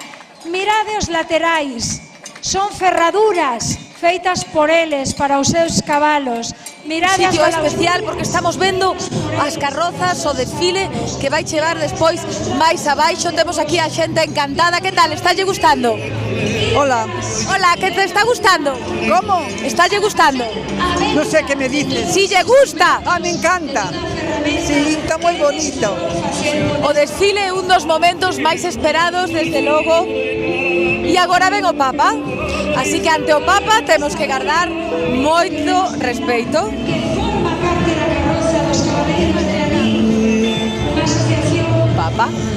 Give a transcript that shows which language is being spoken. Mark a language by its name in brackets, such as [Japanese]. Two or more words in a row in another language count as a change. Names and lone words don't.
[Galician] Mirade os laterais, son ferraduras feitas por eles para os seus cabalos. Mirade sitio especial porque estamos vendo as carrozas, o desfile que vai chegar despois máis abaixo. Temos aquí a xente encantada. Que tal? Estálle gustando? Hola. Hola, que te está gustando? [Spanish] ¿Cómo? [Galician] ¿Estálle gustando? [Spanish] No sé qué me dices. [Galician] Si lle gusta. [Spanish] Me encanta. [Galician] Sí, está moi bonito. O desfile é un dos momentos máis esperados, desde logo. E agora ven o Papa. Así que ante o Papa temos que guardar moito respeito. Papa.